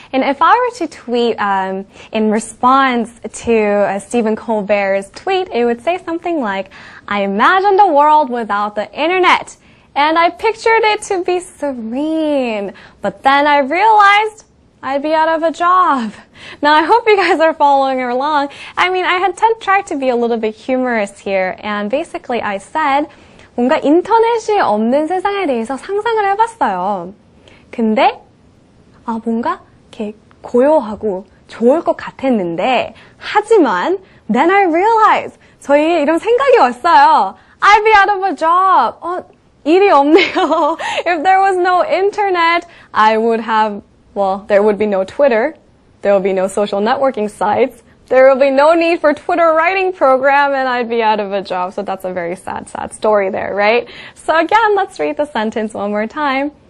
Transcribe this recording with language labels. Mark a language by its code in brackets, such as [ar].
[en] And if I were to tweet in response to Stephen Colbert's tweet, it would say something like, I imagined a world without the internet, and I pictured it to be serene. But then I realized I'd be out of a job. Now, I hope you guys are following along. I mean, I had tried to be a little bit humorous here, and basically I said, [ko] 뭔가 인터넷이 없는 세상에 대해서 상상을 해봤어요. 근데, 뭔가 이렇게 고요하고 좋을 것 같았는데, 하지만, [en] then I realized, [ko] 저희 이런 생각이 왔어요. [en] I'd be out of a job. [ko] 일이 없네요. [en] If there was no internet, I would have, well, there would be no Twitter. There will be no social networking sites. There will be no need for Twitter writing program, and I'd be out of a job. So that's a very sad, sad story there, right? So again, let's read the sentence one more time.